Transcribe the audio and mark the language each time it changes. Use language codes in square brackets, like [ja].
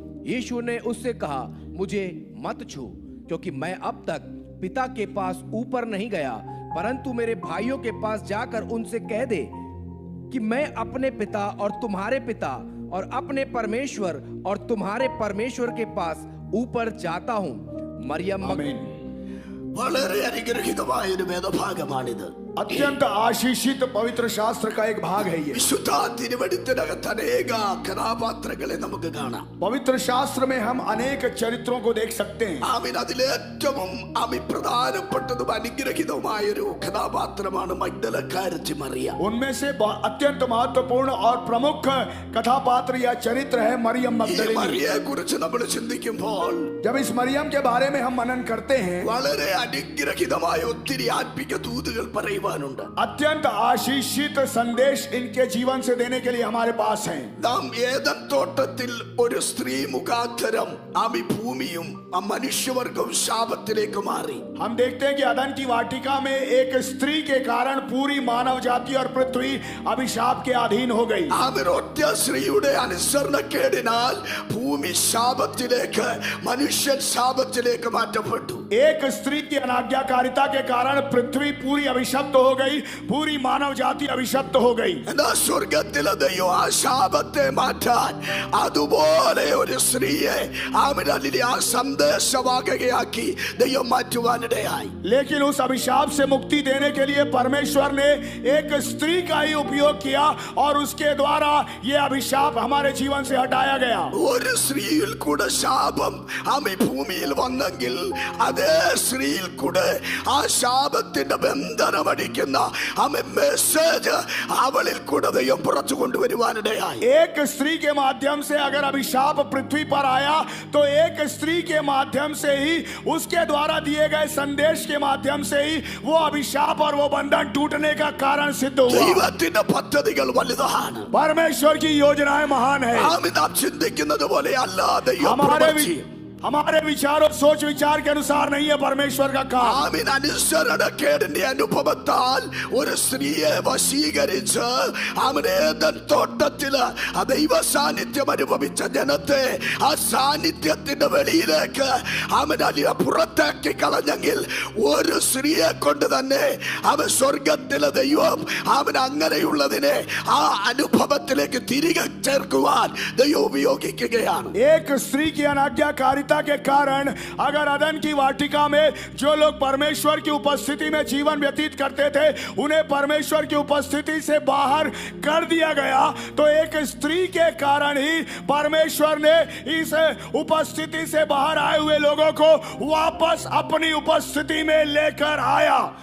[hi] यीशु ने उससे कहा, मुझे मत छू, क्योंकि मैं अब तक पिता के पास ऊपर नहीं गया, परंतु मेरे भाइयों के पास जाकर उनसे कह दे कि मैं अपने पिता और तुम्हारे पिता और अपने परमेश्वर और तुम्हारे परमेश्वर के पास ऊपर जाता हूं। मरियम आमीन। [ml] വളരെ അനുഗ്രഹീതമായ ഒരു വേദഭാഗമാണിത്। [hi] अत्यंत आशीषित पवित्र शास्त्र का एक भाग है ये। [ml] വിശുദ്ധ തിരുവെഴുത്തിനകത്ത് അനേക കഥാപാത്രങ്ങളെ നമുക്ക് കാണാം. [hi] पवित्र शास्त्र में हम अनेक चरित्रों को देख सकते हैं। [ml] ആമീൻ. അതിലേറ്റവും പ്രധാനപ്പെട്ടതും അനുഗ്രഹീതവുമായൊരു കഥാപാത്രമാണ് മഗ്ദലക്കാരത്തി മറിയ. [hi] उनमें से अत्यंत महत्वपूर्ण और प्रमुख कथापात्र या चरित्र है मरियम [ml] ഈ [hi] मगदलिनी। [ml] മറിയയെ കുറിച്ച് നമ്മൾ ചിന്തിക്കുമ്പോൾ [hi] जब इस मरियम के बारे में हम मनन करते हैं, [ml] വളരെ അനുഗ്രഹീതമായ ഒത്തിരി ആത്മിക ദൂതുകൾ പറയുവാനുണ്ട്. [hi] अत्यंत आशीषित संदेश इनके जीवन से देने के लिए हमारे पास हैं। [ml] നാം ഏദൻ തോട്ടത്തിൽ ഒരു സ്ത്രീ മുഖാന്തരം ഭൂമിയും മനുഷ്യവർഗവും ശാപത്തിലേക്ക് മാറി. [hi] हम देखते हैं कि अदन की वाटिका में एक स्त्री के कारण पूरी मानव जाति और पृथ्वी अभिशाप के अधीन हो गई। [ml] ഒറ്റ സ്ത്രീയുടെ അനുസരണക്കേടിനാൽ ഭൂമി ശാപത്തിലേക്ക്, മനുഷ്യൻ ശാപത്തിലേക്ക് മാറ്റപ്പെട്ടു. [hi] एक स्त्री की अनाज्ञाकारिता के कारण पृथ्वी पूरी अभिशप्त हो गई, पूरी मानव जाति अभिशप्त हो गई। [ml] എന്നാൽ സ്വർഗത്തിലെ ദൈവം ആ ശാപത്തെ മാറ്റാൻ അതുപോലെ ഒരു സ്ത്രീയെ ആ സന്ദേശവാഹകയാക്കി ദൈവം മാറ്റുവാനിടയായി. [hi] लेकिन उस अभिशाप से मुक्ति देने के लिए परमेश्वर ने एक स्त्री का ही उपयोग किया और उसके द्वारा ये अभिशाप हमारे जीवन से हटाया गया। [ml] ഒരു സ്ത്രീയിൽ കൂടെ ശാപം ഭൂമിയിൽ വന്നെങ്കിൽ അതേ സ്ത്രീയിൽ കൂടെ ആ ശാപത്തിന്റെ ബന്ധനമടിക്കുന്ന മെസ്സേജ് അവളിൽ കൂടെ ദൈവം പുറത്തു കൊണ്ടുവരുവാനിടയായി. [hi] एक स्त्री के माध्यम से अगर अभिशाप पृथ्वी पर आया तो एक स्त्री के माध्यम से ही, उसके द्वारा दिए गए संदेश के माध्यम से ही वो अभिशाप और वो बंधन टूटने का कारण सिद्ध हुआ। [ml] ദൈവത്തിന്റെ പദ്ധതികൾ വലുതാണ്. [hi] परमेश्वर की योजनाएं महान है। [ml] നാം ചിന്തിക്കുന്നത് പോലെ അല്ല ദൈവം പ്രവർത്തിക്കും. [hi] हमारे विचार और सोच विचार के अनुसार नहीं है परमेश्वर का काम। [ml] അനുസരണക്കേടിന്റെ അനുഭവത്താൽ ഒരു സ്ത്രീയെ വശീകരിച്ച് ഏദൻ തോട്ടത്തില് ദൈവ സാന്നിധ്യം അനുഭവിച്ച ജനത്തെ ആ സാന്നിധ്യത്തിന്റെ വെളിയിലേക്ക് പുറത്താക്കി കളഞ്ഞെങ്കിൽ ഒരു സ്ത്രീയെ കൊണ്ട് തന്നെ സ്വർഗത്തിലെ ദൈവം അങ്ങനെയുള്ളതിനെ ആ അനുഭവത്തിലേക്ക് തിരികെ ചേർക്കുവാൻ ദൈവം ഉപയോഗിക്കുകയാണ്. [hi] एक स्त्री की अनाज्ञाकारिता के कारण अगर अदन की वाटिका में जो लोग परमेश्वर की उपस्थिति में जीवन व्यतीत करते थे उन्हें परमेश्वर की उपस्थिति से बाहर कर दिया गया, तो एक स्त्री के कारण ही परमेश्वर ने इस उपस्थिति से बाहर आए हुए लोगों को वापस अपनी उपस्थिति में लेकर आया।